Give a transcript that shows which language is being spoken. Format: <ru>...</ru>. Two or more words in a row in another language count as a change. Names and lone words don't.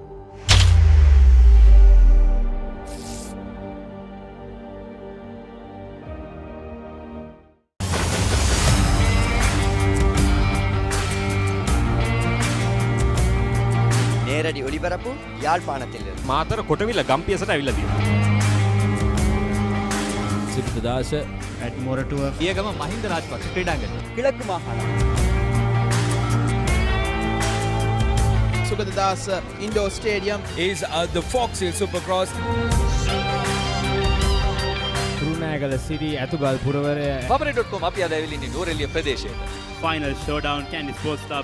<ta>நேரடி ஒளிபரப்பு யாழ்ப்பாணத்தில்</ta> <si>මාතර කොටවිල ගම්පියසට ඇවිල්ලා තියෙනවා. සිරිතදාස ඇඩ්මෝරටුව පියගම මහින්ද රාජපක්ෂ ක්‍රීඩාංගණය.</si> <ta>கிழக்கு மாகாணம்</ta> <en>Sugadadasa Indoor Stadium is the Fox Hill Supercross.</en> <si>කුරුණෑගල සිටි ඇතුගල් පුරවරය Papare.com අපි අද ඇවිල්ලා ඉන්නේ නෝරෙලිය ප්‍රදේශයට.</si> <en>Final Showdown Kandy Sports Club</en>